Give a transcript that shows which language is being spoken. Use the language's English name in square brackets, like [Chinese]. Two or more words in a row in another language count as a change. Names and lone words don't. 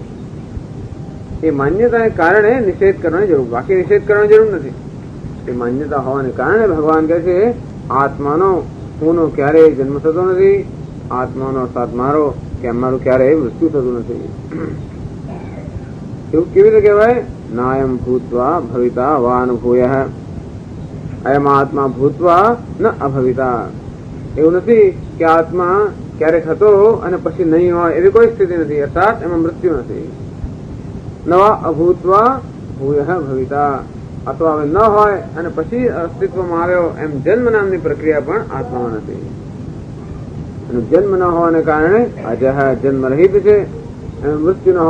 [Gujarati] એ માન્યતાને કારણે નિષેધ કરવાની જરૂર, બાકી નિષેધ કરવાની જરૂર નથી. એ માન્યતા હોવાને કારણે ભગવાન કહે છે આત્માનો હુંનો ક્યારેય જન્મ થતો નથી, આત્માનો અર્થાત મારો કે અમારું ક્યારેય મૃત્યુ થતું નથી. એવું કેવી રીતે કહેવાય [Sanskrit] नायम भूत्वा भविता वानुभूयः अयम आत्मा भूत्वा न अभविता [Gujarati] એવું નથી કે આત્મા ક્યારેક હતો અને પછી નહીં હોય એવી કોઈ સ્થિતિ નથી અર્થાત એમાં મૃત્યુ નથી [Sanskrit] નવા અભૂતવા ભૂયઃ ભવિતા [Gujarati] અથવા હવે ન હોય અને પછી અસ્તિત્વમાં આવ્યો એમ જન્મ નામની પ્રક્રિયા પણ આત્મામાં નથી અને જન્મ ન હોવાને કારણે અજહ જન્મ રહિત છે અને મૃત્યુ ન